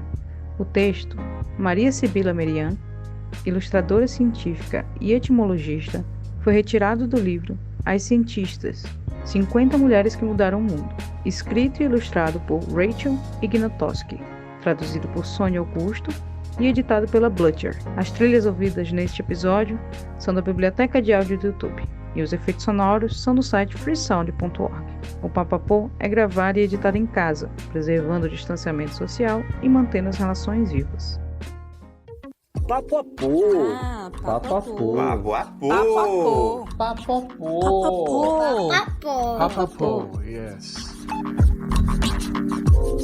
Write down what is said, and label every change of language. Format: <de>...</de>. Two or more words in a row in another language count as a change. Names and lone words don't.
<pt>O texto, Maria Sibila Merian, ilustradora científica e etimologista, foi retirado do livro As Cientistas, 50 Mulheres que Mudaram o Mundo, escrito e ilustrado por Rachel Ignatoski, traduzido por Sônia Augusto e editado pela Blutcher. As trilhas ouvidas neste episódio são da biblioteca de áudio do YouTube e os efeitos sonoros são do site freesound.org. O Papapô é gravado e editado em casa, preservando o distanciamento social e mantendo as relações vivas. Papapô. Papapô. Papapô. Papapô. Papapô. Papapô, yes.</pt>